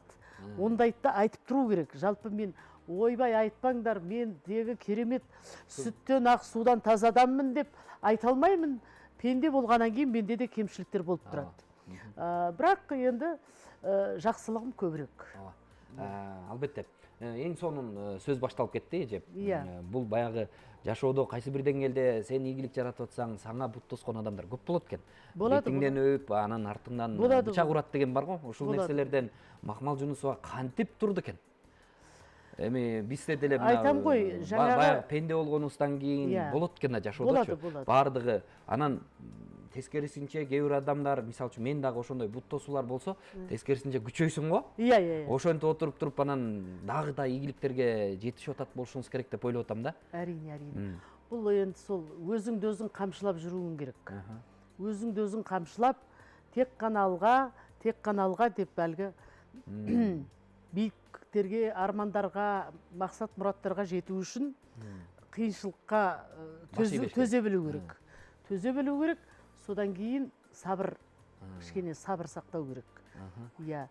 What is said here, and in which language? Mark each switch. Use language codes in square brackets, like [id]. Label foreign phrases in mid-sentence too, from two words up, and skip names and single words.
[kk] Ондайды айтып тұру керек. Жалпы мен ойбай айтпаңдар, мен дегі керемет сүттен ақ судан таза адаммын деп айта алмаймын. Пенде болғаннан кейін менде де кемшіліктер болып тұрады. Бірақ енді жақсылығым көбірек. [ky] Албетте. Ең сонын сөз башталып кетті, ежеп. Бұл баяғы жашоодо кайсы бир деңгээлде сен ийгилик жаратып атсаң, саңа бут тоскон адамдар көп болот экен. Бетиңден өп, анан артыңдан бычак урат деген бар го. Ушул нерселерден Макмал Жунусова кантип турду экен? Эми бизде деле [kk] айтам ғой, [ky] баягы пенде болгонубуздан кийин болот экен да жашоодочу. Бардыгы анан тескерисинче кээ бир адамдар, мисалы үчүн мен дагы ошондой бут тосуулар болсо, тескерисинче күчөйсүң го. Ошентип отуруп туруп анан дагы да ийгиликтерге жетишип атат болушуңуз керек деп ойлоп атам да. [kk] Әрине. Бул енді сол [ky] өзүңдү өзүң камчылап жүрүүң керек. [kk] Өзүңдү өзүң камчылап, тек қана алга деп әлгі биіктерге, армандарға, мақсат мұраттарға жету үшін қиыншылыққа төзе білу керек. Төзе білу керек. Содан кейін сабыр, кішкене сабыр сақтау керек.